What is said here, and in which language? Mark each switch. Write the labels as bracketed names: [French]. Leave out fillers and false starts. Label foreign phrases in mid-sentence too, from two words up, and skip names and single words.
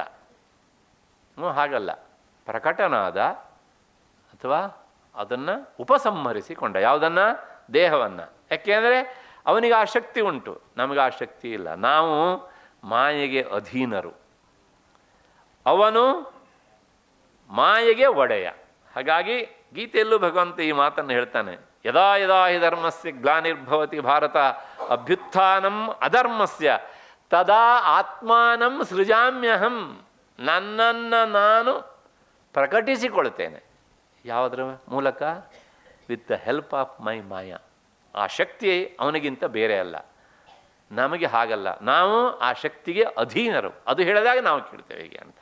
[Kannada] ಹಾಗಲ್ಲ, ಪ್ರಕಟನಾದ ಅಥವಾ ಅದನ್ನು ಉಪಸಂಹರಿಸಿಕೊಂಡ. ಯಾವುದನ್ನು? ದೇಹವನ್ನು. ಯಾಕೆಂದರೆ ಅವನಿಗೆ ಆ ಶಕ್ತಿ ಉಂಟು, ನಮಗೆ ಆ ಶಕ್ತಿ ಇಲ್ಲ. ನಾವು ಮಾಯೆಗೆ ಅಧೀನರು, ಅವನು ಮಾಯೆಗೆ ಒಡೆಯ. ಹಾಗಾಗಿ ಗೀತೆಯಲ್ಲೂ ಭಗವಂತ ಈ ಮಾತನ್ನು ಹೇಳ್ತಾನೆ, [Sanskrit] ಯದಾ ಯದಾ ಹಿ ಧರ್ಮಸ್ಯ ಗ್ಲಾನಿರ್ಭವತಿ ಭಾರತ ಅಭ್ಯುತ್ಥಾನಂ ಅಧರ್ಮಸ್ಯ ತದಾ ಆತ್ಮಾನಂ ಸೃಜಾಮ್ಯಹಂ. [Kannada] ನನ್ನನ್ನು ನಾನು ಪ್ರಕಟಿಸಿಕೊಳ್ತೇನೆ. ಯಾವುದರ ಮೂಲಕ? [English] with the help of my Maya. [Kannada] ಆ ಶಕ್ತಿ ಅವನಿಗಿಂತ ಬೇರೆ ಅಲ್ಲ, ನಮಗೆ ಹಾಗಲ್ಲ. ನಾವು ಆ ಶಕ್ತಿಗೆ ಅಧೀನರು. ಅದು ಹೇಳಿದಾಗ ನಾವು ಕೇಳ್ತೇವೆ ಹೀಗೆ ಅಂತ.